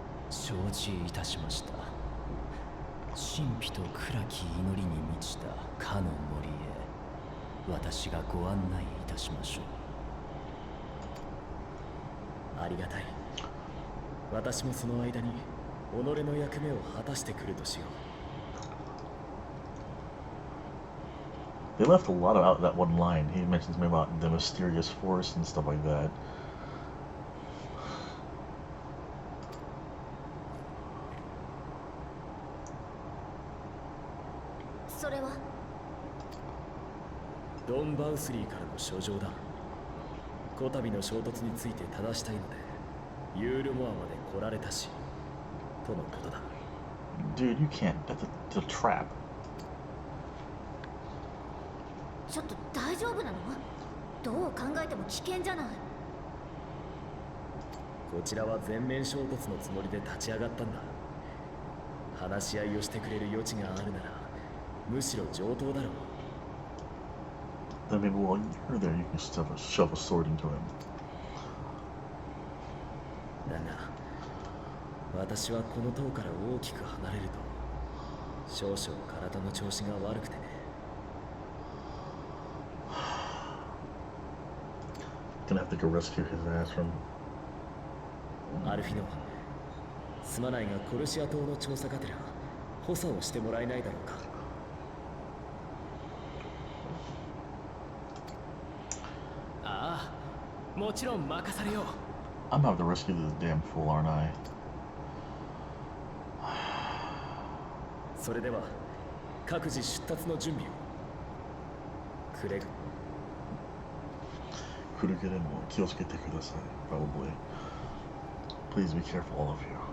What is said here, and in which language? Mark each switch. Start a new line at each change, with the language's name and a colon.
Japanese: 承知いたしました。神秘と暗き祈りに満ちたかの森へ私がご案内いたしましょう。ありがたい。私もその間に己の役目を果たしてくるとしよう。
English: They left a lot out of that one line. He mentions me about the mysterious forest and stuff like that.
Japanese: それはドン・バウスリーからの書状だ。こたびの衝突について正したいのでユールモアまで来られたしとのことだ。
English: Dude, you can't. That's a trap.
Japanese: ちょっと大丈夫なの？どう考えても危険じゃない。こちらは全面衝突のつもりで立ち上がったんだ。話し合いをしてくれる余地があるならむしろ上等だろう。
English: Then maybe while you're there, you can shove a sword into him.
Japanese: だが私はこの塔から大きく離れると少々体の調子が悪くてね。
English: Gonna have to go rescue his ass from.
Japanese: アルフィノ、すまないがコルシア島の調査がてら補佐をしてもらえないだろうか。ああ、もちろん任されよう。
English: I'm gonna have to rescue this damn fool, aren't I?
Japanese: それでは各自出立の準備を。クレグ。くれぐれも気をつけてください
English: probably. Please be careful, all of you.